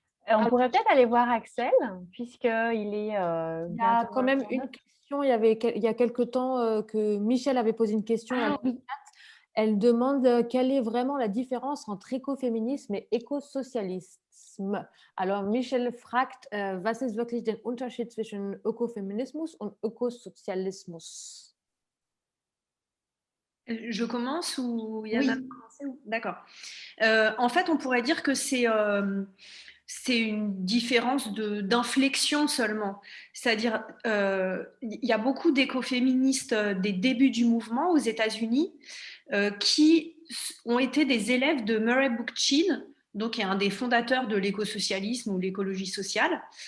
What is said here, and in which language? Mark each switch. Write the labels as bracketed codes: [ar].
[fr] On pourrait peut-être aller voir Axel, puisqu'il est... il y a quand même une question, il y a quelque temps que Michel avait posé une question. Oui. Elle demande quelle est vraiment la différence entre écoféminisme et écosocialisme. [de] Alors Michel fragt, was ist wirklich der Unterschied zwischen Ökofeminismus und Ökosozialismus? [fr] Je commence ou Yana Oui. a commencé ou... D'accord. En fait, on pourrait dire que c'est une différence d'inflexion seulement. C'est-à-dire, il y a beaucoup d'écoféministes des débuts du mouvement aux États-Unis qui ont été des élèves de Murray Bookchin, donc qui est un des fondateurs de l'écosocialisme ou l'écologie sociale,